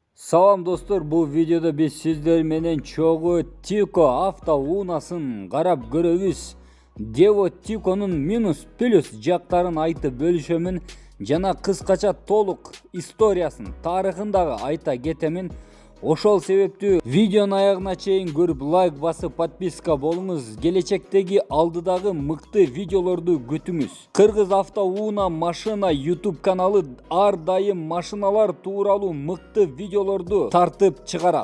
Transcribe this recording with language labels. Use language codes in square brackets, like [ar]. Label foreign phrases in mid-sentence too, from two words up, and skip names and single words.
[ky] Салам достор, бул видеода биз сиздер менен чогуу Тико автоунаасын карап көрөбүз. Devo Tiko'nun minus plus жактарын айтып бөлүшөмүн жана кыскача толук историясын, тарыхындагы айта кетемин. Ошол себептүү видеонун аягына чейин көрүп лайк басып подписка болуңуз. Келечектеги алдыдагы мыкты видеолорду күтүңүз. Кыргыз автоунаа машина YouTube каналы ар дайым машиналар тууралуу мыкты видеолорду тартып чыгарат.